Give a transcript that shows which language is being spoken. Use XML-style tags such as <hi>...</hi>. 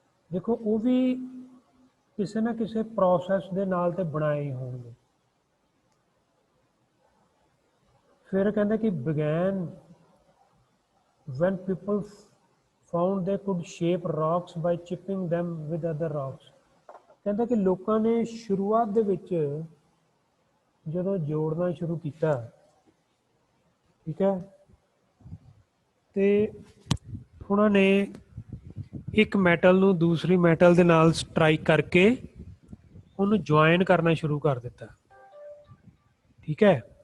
<pa>ਦੇਖੋ ਉਹ ਵੀ ਕਿਸੇ ਨਾ ਕਿਸੇ ਪ੍ਰੋਸੈਸ ਦੇ ਨਾਲ ਤੇ ਬਣਾਏ ਹੋਣਗੇ। ਫਿਰ ਕਹਿੰਦੇ ਕਿ ਬਿਗੈਨ</pa> <en>when people found they could shape rocks by chipping them with other rocks।</en> <pa>ਕਹਿੰਦਾ ਕਿ ਲੋਕਾਂ ਨੇ ਸ਼ੁਰੂਆਤ ਦੇ ਵਿੱਚ ਜਦੋਂ ਜੋੜਨਾ ਸ਼ੁਰੂ ਕੀਤਾ, ਠੀਕ ਹੈ, ਤੇ ਉਹਨਾਂ ਨੇ ਇੱਕ ਮੈਟਲ ਨੂੰ ਦੂਸਰੀ ਮੈਟਲ ਦੇ ਨਾਲ ਸਟਰਾਈਕ ਕਰਕੇ ਉਹਨੂੰ ਜੁਆਇਨ ਕਰਨਾ ਸ਼ੁਰੂ ਕਰ ਦਿੱਤਾ। ਠੀਕ ਹੈ।</pa>